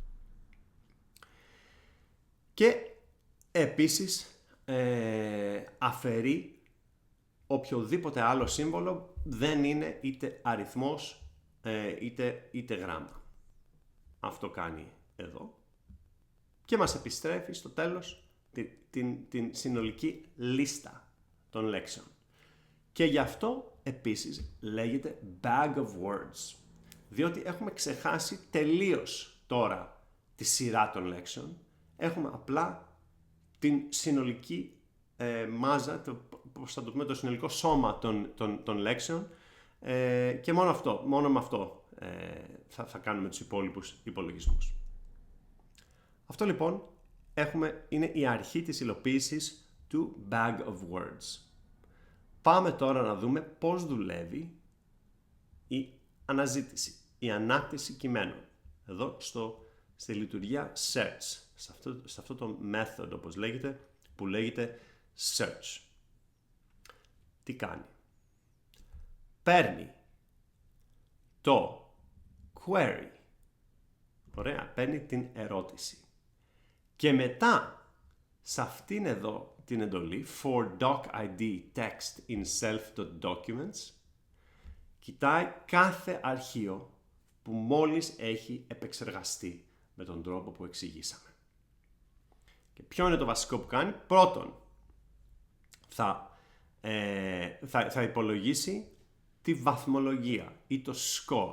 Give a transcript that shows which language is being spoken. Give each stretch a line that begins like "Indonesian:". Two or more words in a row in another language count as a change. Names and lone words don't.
Greek: Και επίσης αφαιρεί οποιοδήποτε άλλο σύμβολο δεν είναι είτε αριθμός είτε γράμμα. Αυτό κάνει εδώ. Και μας επιστρέφει στο τέλος την συνολική λίστα των λέξεων. Και γι' αυτό επίσης λέγεται
English: bag of words.
Greek: Διότι έχουμε ξεχάσει τελείως τώρα τη σειρά των λέξεων. Έχουμε απλά την συνολική μάζα, το συνολικό σώμα των λέξεων και μόνο με αυτό θα κάνουμε τους υπόλοιπους υπολογισμούς. Αυτό λοιπόν είναι η αρχή της υλοποίησης του
English: bag of words.
Greek: Πάμε τώρα να δούμε πώς δουλεύει η αναζήτηση, η ανάκτηση κειμένων. Εδώ στη λειτουργία search, σε αυτό το method όπως λέγεται, που λέγεται search. Τι κάνει? Παίρνει το query. Ωραία, παίρνει την ερώτηση. Και μετά, σε αυτήν εδώ την εντολή,
English: for doc id text in self.documents,
Greek: κοιτάει κάθε αρχείο που μόλις έχει επεξεργαστεί με τον τρόπο που εξηγήσαμε. Και ποιο είναι το βασικό που κάνει? Πρώτον, θα υπολογίσει τη βαθμολογία ή το score.